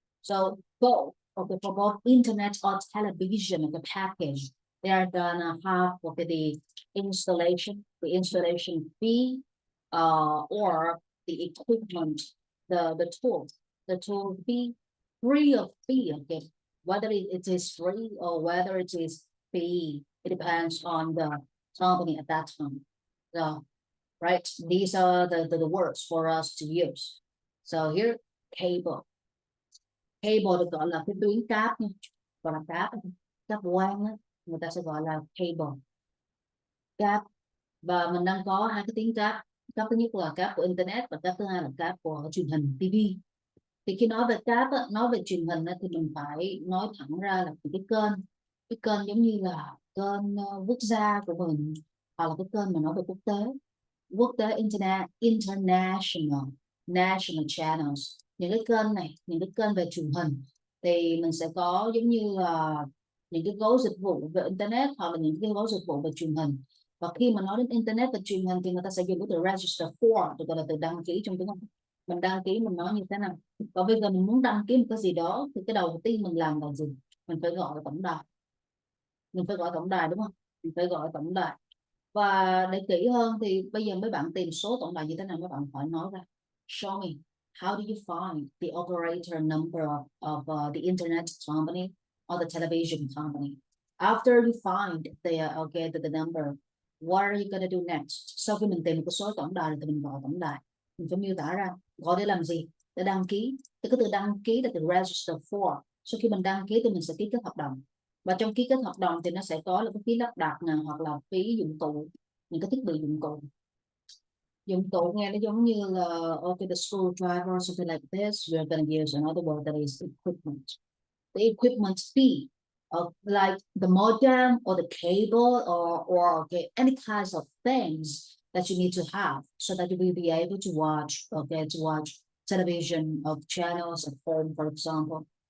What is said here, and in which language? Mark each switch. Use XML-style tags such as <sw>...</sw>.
<en>So both for both internet or television, the package, they are gonna have the installation fee, or the equipment, the tool fee, free of fee, okay. Whether it is free or whether it is fee, it depends on the company at that time. So, right, these are the words for us to use. So here, cable.</en> <vi>Cable được gọi là cái tuyến cáp nha, gọi là cáp quang á, người ta sẽ gọi là cable, cáp. Và mình đang có hai cái tiếng cáp. Cáp thứ nhất là cáp của internet và cáp thứ hai là cáp của truyền hình TV. Thì khi nói về cáp á, nói về truyền hình á, thì mình phải nói thẳng ra là cái kênh giống như là kênh quốc gia của mình, hoặc là cái kênh mà nói về quốc tế</vi> <en>international national channels.</en> <vi>Những cái kênh này, những cái kênh về truyền hình thì mình sẽ có giống như là những cái gói dịch vụ về internet hoặc là những cái gói dịch vụ về truyền hình. Và khi mà nói đến internet và truyền hình thì người ta sẽ dùng cái từ register for, được gọi là từ đăng ký trong tiếng Anh. Mình đăng ký, mình nói như thế nào. Còn bây giờ mình muốn đăng ký một cái gì đó thì cái đầu tiên mình làm là gì? Mình phải gọi tổng đài. Mình phải gọi tổng đài, đúng không? Mình phải gọi tổng đài. Và để kỹ hơn thì bây giờ mấy bạn tìm số tổng đài như thế nào, mấy bạn phải nói ra.</vi> <en>Show me. How do you find the operator number of the internet company or the television company? After you find the number, what are you gonna do next?</en> <vi>Sau khi mình tìm một cái số tổng đài thì mình gọi tổng đài, mình phải miêu tả ra gọi để làm gì, để đăng ký. Cái từ đăng ký là từ register for. Sau khi mình đăng ký thì mình sẽ ký kết hợp đồng, và trong ký kết hợp đồng thì nó sẽ có là cái phí lắp đặt nè, hoặc là phí dụng cụ, những cái thiết bị dụng cụ. Dụng cụ nghe nó giống như là</vi> <en>okay, the screwdriver, something like this. We're gonna use another word that is equipment. The equipment fee of like the modem or the cable or okay, any kinds of things that you need to have so that you will be able to watch, okay, to watch television of channels at home, for example.</en>